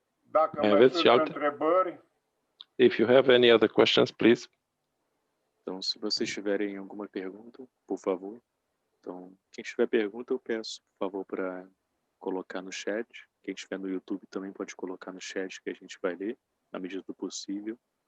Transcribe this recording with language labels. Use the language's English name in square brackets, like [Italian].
[Romanian] Dacă mai sunt întrebări. [English] If you have any other questions, please. [Portuguese] Então, se vocês tiverem alguma pergunta, por favor. Então, quem tiver pergunta, eu peço, por favor, para colocar no chat. Quem estiver no YouTube também pode colocar no chat, que a gente vai ler, na medida do possível.